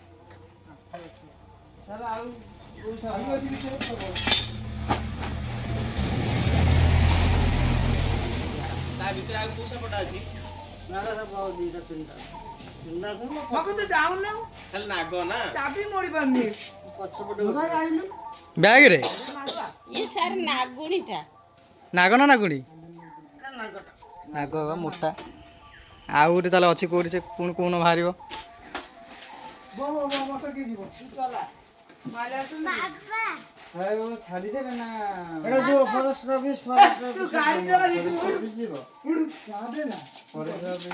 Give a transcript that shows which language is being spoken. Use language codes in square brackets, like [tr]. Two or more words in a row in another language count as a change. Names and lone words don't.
[or] ସାର୍ ଆଉ କୋଉ ସାପ ଅଛି କି ସାର୍? ତା ଭିତରେ ଆଉ କୋଉ ସାପଟା ଅଛି ନାଗ ସାପ ଆଉ 2ଟା 3ଟା ଖାଲି ନାଗ ନା ବ୍ୟାଗରେ ଏ ସାର୍ ନାଗୁଣୀଟା ନାଗ ନା ନାଗୁଣୀ? ନାଗ ବା ମୋଟା। ଆଉ ଗୋଟେ ତାହେଲେ ଅଛି କୋଉଠି ସେ ପୁଣି କୋଉନ ବାହାରିବ? ଛାଡ଼ିଦେବେ ନା ଏଟା ଯୋଉ ଫରେଷ୍ଟ ଅଫିସ ଯିବ ଫରେଷ୍ଟ ଅଫିସ